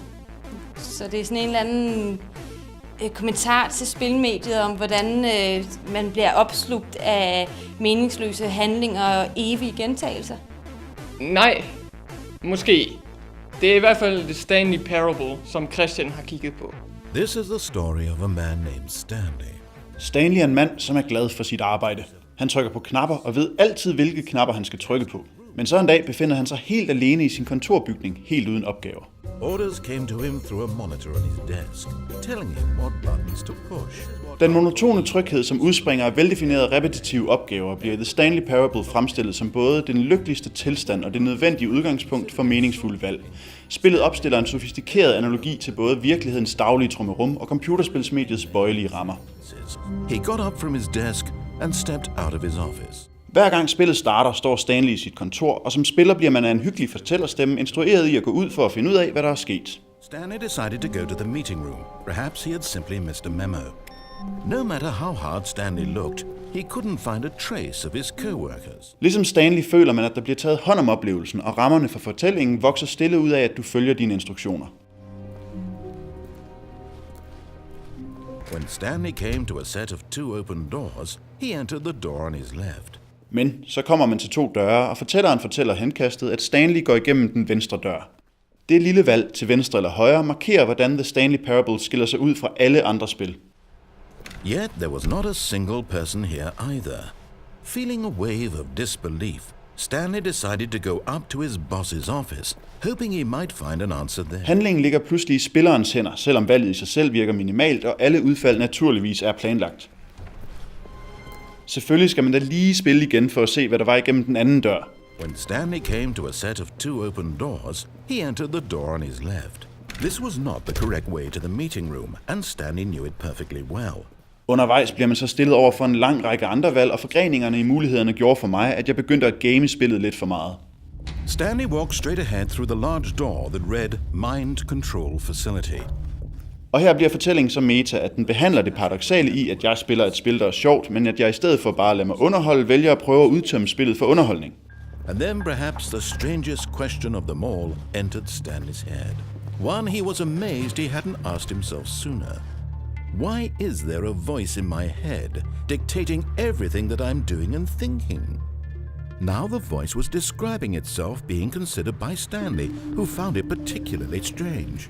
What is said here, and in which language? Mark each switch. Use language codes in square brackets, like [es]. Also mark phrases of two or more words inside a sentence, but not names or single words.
[da] Så det er sådan en eller anden kommentar til spilmediet om, hvordan man bliver opslugt af meningsløse handlinger og evige gentagelser? Nej, måske. Det er i hvert fald The Stanley Parable, som Christian har kigget på. [en] This is the story of a man named Stanley. [da] Stanley er en mand, som er glad for sit arbejde. Han trykker på knapper og ved altid, hvilke knapper han skal trykke på. Men så en dag befinder han sig helt alene i sin kontorbygning, helt uden opgaver. [en] Orders came to him through a monitor on his desk, telling him what buttons to push. [da] Den monotone tryghed, som udspringer af veldefinerede repetitive opgaver, bliver i The Stanley Parable fremstillet som både den lykkeligste tilstand og det nødvendige udgangspunkt for meningsfulde valg. Spillet opstiller en sofistikeret analogi til både virkelighedens daglige trummerum og computerspilsmediets bøjelige rammer. [en] He got up from his desk and stepped out of his office. [da] Hver gang spillet starter, står Stanley i sit kontor, og som spiller bliver man af en hyggelig fortællerstemme instrueret i at gå ud for at finde ud af, hvad der er sket. [en] Stanley decided to go to the meeting room. Perhaps he had simply missed a memo. No matter how hard Stanley looked, he couldn't find a trace of his coworkers. [da] Ligesom Stanley føler man, at der bliver taget hånd om oplevelsen, og rammerne for fortællingen vokser stille ud af, at du følger dine instruktioner. [en] When Stanley came to a set of 2 open doors, he entered the door on his left. [da] Men så kommer man til 2 døre, og fortælleren fortæller henkastet, at Stanley går igennem den venstre dør. Det lille valg til venstre eller højre markerer, hvordan The Stanley Parable skiller sig ud fra alle andre spil. [en] Yet there was not a single person here either. Feeling a wave of disbelief, Stanley decided to go up to his boss's office, hoping he might find an answer there. [da] Handlingen ligger pludselig i spillerens hænder, selvom valget i sig selv virker minimalt, og alle udfald naturligvis er planlagt. Selvfølgelig skal man da lige spille igen for at se, hvad der var igennem den anden dør. [en] When Stanley came to a set of 2 open doors, he entered the door on his left. This was not the correct way to the meeting room, and Stanley knew it perfectly well. [da] Undervejs bliver man så stillet over for en lang række andre valg, og forgreningerne i mulighederne gjorde for mig, at jeg begyndte at game spillet lidt for meget. [en] Stanley walked straight ahead through the large door that read Mind Control Facility. [da] Og her bliver fortællingen så meta, at den behandler det paradoksale i, at jeg spiller et spil, der er sjovt, men at jeg i stedet for bare at lade mig underholde, vælger at prøve at udtømme spillet for underholdning. [en] And then perhaps the strangest question of them all entered Stanley's head. One he was amazed he hadn't asked himself sooner. Why is there a voice in my head dictating everything that I'm doing and thinking? Now the voice was describing itself being considered by Stanley, who found it particularly strange.